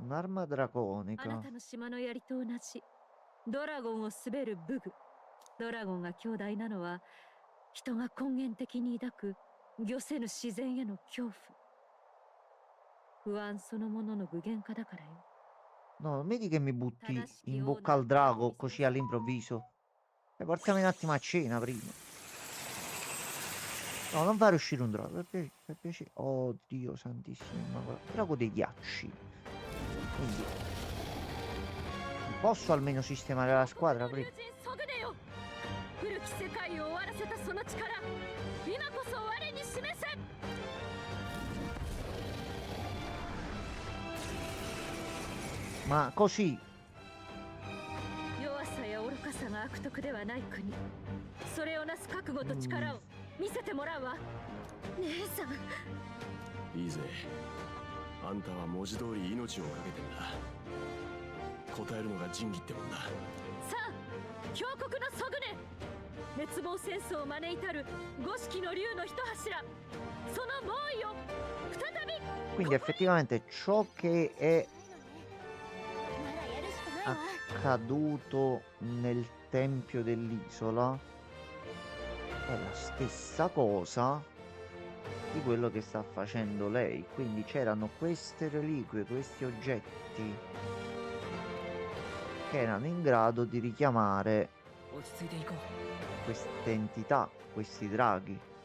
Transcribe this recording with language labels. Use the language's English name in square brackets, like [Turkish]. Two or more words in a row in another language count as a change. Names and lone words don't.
[Italian] Un'arma [Japanese] あな [Italian] draconica. [Japanese] たの島の槍と同じドラゴンを滑る武具。ドラゴンが強大なのは人が根源的に抱く御せぬ自然への恐怖、不安そのものの具現化だからよ。 [Italian] No, non vedi che mi butti in bocca al drago così all'improvviso? E portami un attimo a cena prima. No, non fare uscire un drago, per piacere. Oddio santissimo, ma drago dei ghiacci. Quindi posso almeno sistemare la squadra prima. [Japanese] 古き世界を終わらせたその力、今こそ我に示せ。 [Italian] Ma così [Japanese] 弱さや愚かさが悪徳ではない国、それをなす覚悟と力を見せてもらうわ。姉さん、いいぜ。あんたは文字通り命をかけてんだ。答えるのが仁義ってもんだ。さあ強国のソグネ、滅亡戦争を招いたる五色の竜の一柱、その猛威を再び。 [Italian] quindi effettivamente ciò che è accaduto nel tempio dell'isola è la stessa cosa di quello che sta facendo lei. Quindi c'erano queste reliquie, questi oggetti che erano in grado di richiamare queste entità, questi draghi.